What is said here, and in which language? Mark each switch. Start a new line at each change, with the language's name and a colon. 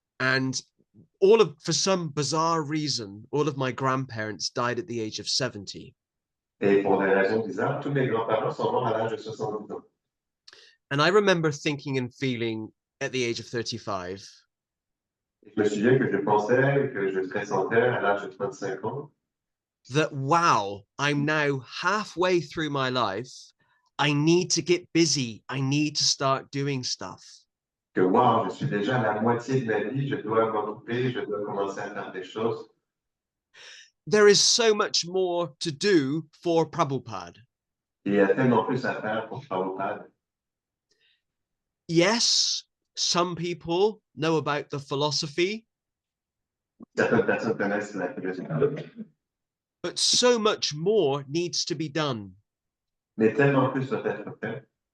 English: And for some bizarre reason, all of my grandparents died at the age of 70.
French: Et pour des raisons bizarres, tous mes grands-parents sont morts à l'âge de 70 ans.
English: And I remember thinking and feeling at the age of 35,
French: Je me souviens que je pensais, que je pressentais à l'âge de 35 ans,
English: that wow, I'm now halfway through my life. I need to get busy. I need to start doing stuff.
French: que wow, je suis déjà à la moitié de ma vie, je dois m'occuper, je dois commencer à faire des choses.
English: There is so much more to do for Prabhupada.
French: Il y a tellement plus à faire pour Prabhupada.
English: Yes, some people know about the philosophy,
French: Certaines personnes connaissent la philosophie,
English: but so much more needs to be done.
French: mais tellement plus doit être fait.